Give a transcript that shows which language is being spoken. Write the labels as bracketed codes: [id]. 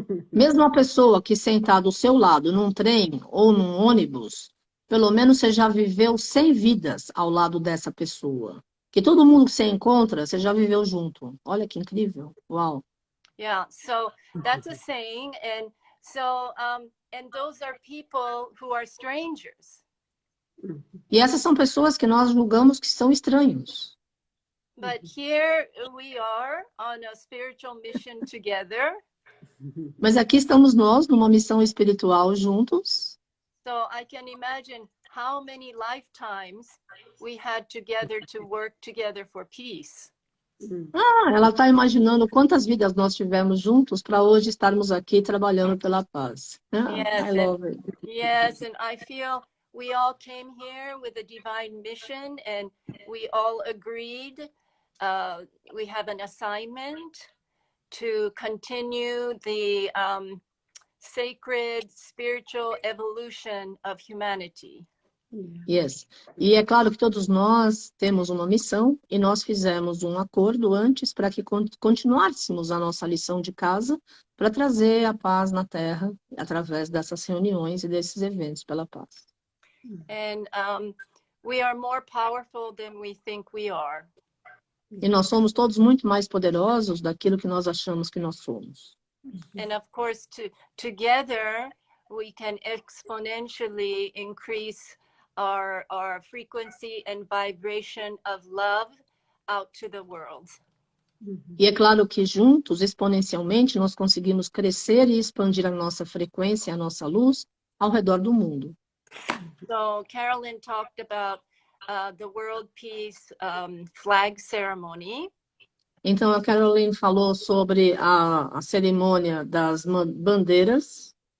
[pt] Mesmo a pessoa que sentar do seu lado num trem ou num ônibus, pelo menos você já viveu 100 vidas ao lado dessa pessoa. Que todo mundo que você encontra, você já viveu junto. Olha que incrível. Uau. [en] Yeah, so that's a saying, and so and those are people who are strangers. [pt] E essas são pessoas que nós julgamos que são estranhos. [en] But here we are on a spiritual mission together. [pt] Mas aqui estamos nós numa missão espiritual juntos. [en] So I can imagine how many lifetimes we had together to work together for peace. [pt] Ela está imaginando quantas vidas nós tivemos juntos para hoje estarmos aqui trabalhando pela paz. [en] I love it. Yes, and I feel we all came here with a divine mission, and we all agreed we have an assignment to continue the sacred spiritual evolution of humanity. Yes. [pt] E é claro que todos nós temos uma missão e nós fizemos um acordo antes para que continuássemos a nossa lição de casa para trazer a paz na Terra através dessas reuniões e desses eventos pela paz. [en] And we are more powerful than we think we are. [pt] E nós somos todos muito mais poderosos daquilo que nós achamos que nós somos. [en] And of course, together we can exponentially increase our frequency and vibration of love out to the world. [pt] E é claro que juntos, exponencialmente, nós conseguimos crescer e expandir a nossa frequência, a nossa luz ao redor do mundo. [en] So Carolyn talked about the World Peace flag ceremony. [pt] Então a Caroline falou sobre a cerimônia das bandeiras.